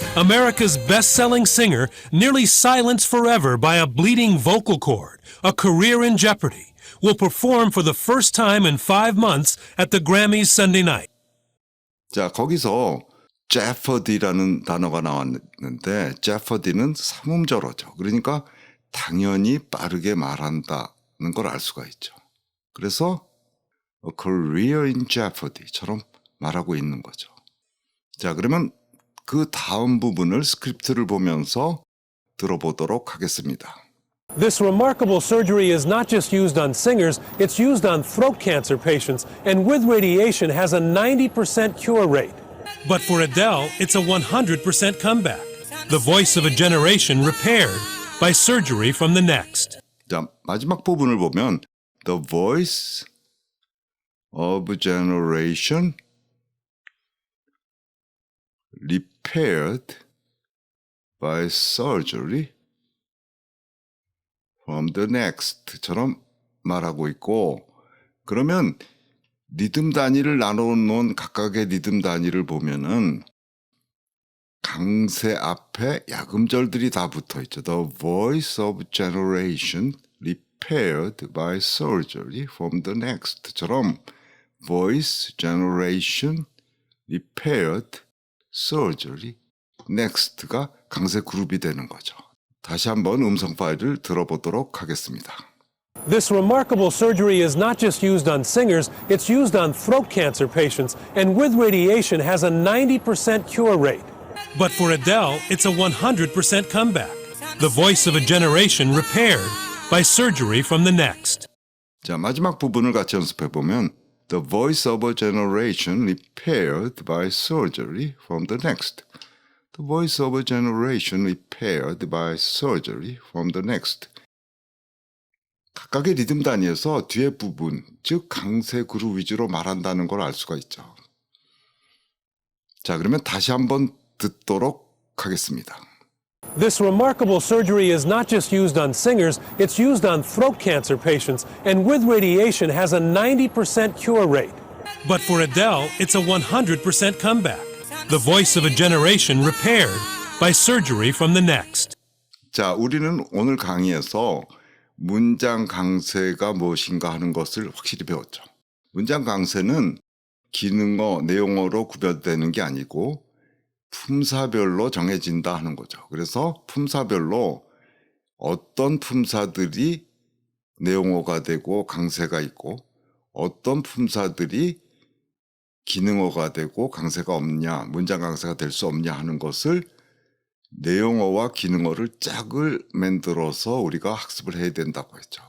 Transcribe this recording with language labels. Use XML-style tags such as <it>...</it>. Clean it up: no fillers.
<en>America's best-selling singer nearly silenced forever by a bleeding vocal cord, a career in jeopardy, will perform for the first time in 5 months at the Grammys Sunday night.</en> <ko>자, 거기서 jeopardy라는 단어가 나왔는데 jeopardy는 삼음절어죠. 그러니까 당연히 빠르게 말한다는 걸 알 수가 있죠. 그래서</ko> <en>a career in jeopardy</en> <ko>처럼 말하고 있는 거죠. 자, 그러면 그 다음 부분을 스크립트를 보면서 들어보도록 하겠습니다.</ko> <en>This remarkable surgery is not just used on singers, it's used on throat cancer patients, and with radiation has a 90% cure rate. But for Adele, it's a 100% comeback. The voice of a generation repaired by surgery from the next.</en> <ko>자, 마지막 부분을 보면</ko> <en>The voice of a generation repaired by surgery from the next</en> <ko>처럼 말하고 있고, 그러면 리듬 단위를 나눠놓은 각각의 리듬 단위를 보면은 강세 앞에 야금절들이 다 붙어 있죠.</ko> <en>The voice of generation repaired by surgery from the next처럼 voice generation repaired surgery next가</en> <ko>강세 그룹이 되는 거죠. 다시 한번 음성 파일을 들어보도록 하겠습니다.</ko> <en>This remarkable surgery is not just used on singers, it's used on throat cancer patients, and with radiation has a 90% cure rate. But for Adele, it's a 100% comeback. The voice of a generation repaired by surgery from the next.</en> <ko>자, 마지막 부분을 같이 연습해 보면</ko> <en>The voice of a generation repaired by surgery from the next. The voice of a generation repaired by surgery from the next.</en> <ko>각각의 리듬 단위에서 뒤에 부분, 즉 강세 그룹 위주로 말한다는 걸 알 수가 있죠. 자, 그러면 다시 한번 듣도록 하겠습니다.</ko> <en>This remarkable surgery is not just used on singers, it's used on throat cancer patients, and with radiation has a 90% cure rate. But for Adele, it's a 100% comeback. The voice of a generation repaired by surgery from the next.</en> <ko>자, 우리는 오늘 강의에서 문장 강세가 무엇인가 하는 것을 확실히 배웠죠. 문장 강세는 기능어, 내용어로 구별되는 게 아니고 품사별로 정해진다 하는 거죠. 그래서 품사별로 어떤 품사들이 내용어가 되고 강세가 있고 어떤 품사들이 기능어가 되고 강세가 없냐, 문장 강세가 될 수 없냐 하는 것을 내용어와 기능어를 짝을 만들어서 우리가 학습을 해야 된다고 했죠.</ko>